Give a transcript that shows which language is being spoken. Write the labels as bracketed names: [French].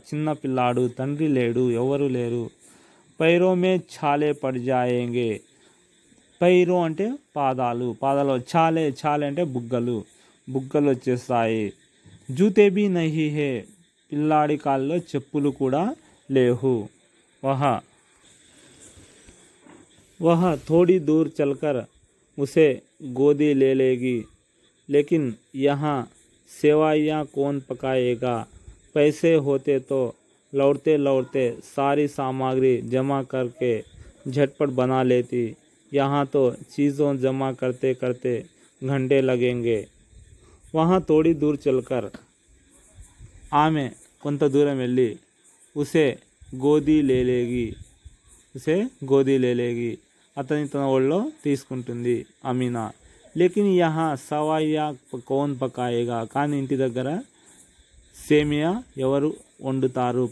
[Telugu] చిన్న పిల్లాడు, తండ్రి లేడు, ఎవరు లేరు. [Hindi] పైరో మే ఛాలే పడ్ జాయేంగే. [Telugu] పైరో అంటే పాదాలు, పాదాలు. ఛాలే అంటే బుగ్గలు వచ్చేస్తాయి. [Hindi] జూతే भी नहीं है, [Telugu] పిల్లాడి కాళ్ళలో చెప్పులు కూడా లేవు. [Hindi] वह थोड़ी दूर चलकर उसे गोदी ले लेगी, लेकिन यहाँ सेवाइयाँ कौन पकाएगा. पैसे होते तो लौटते सारी सामग्री जमा करके झटपट बना लेती. यहाँ तो चीज़ों जमा करते करते घंटे लगेंगे. वहाँ थोड़ी दूर चलकर [Telugu] ఆమె కొంత దూరం వెళ్ళి [Hindi] ఉసే గోదీ లేలేగి [Telugu] అతని తన ఒళ్ళో తీసుకుంటుంది అమీనా. [Hindi] లేకిన్ యహా సవాయ్యా కౌన్ పకాయేగా, [Telugu] కానీ ఇంటి దగ్గర సేమియా ఎవరు వండుతారు.